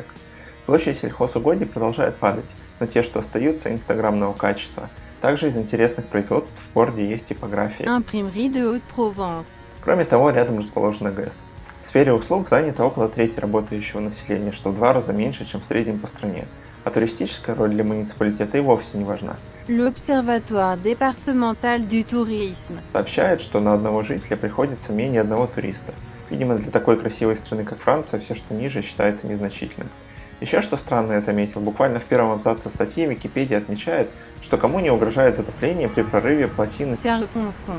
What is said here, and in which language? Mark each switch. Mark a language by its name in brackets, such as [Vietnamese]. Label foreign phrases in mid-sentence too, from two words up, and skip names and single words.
[Russian] Площадь сельхозугодий продолжает падать, но те, что остаются, инстаграмного качества. Также из интересных производств в городе есть типография. Imprimerie de Haute-Provence, Кроме того, рядом расположена ГЭС. В сфере услуг занято около трети работающего населения, что в 2 раза меньше, чем в среднем по стране. А туристическая роль для муниципалитета и вовсе не важна. l'Observatoire départemental du tourisme, Сообщает, что на одного жителя приходится менее одного туриста. Видимо, для такой красивой страны, как Франция, все, что ниже, считается незначительным. Еще что странное я заметил, буквально в первом абзаце статьи Википедия отмечает, что кому не угрожает затопление при прорыве плотины. Serre-Ponçon,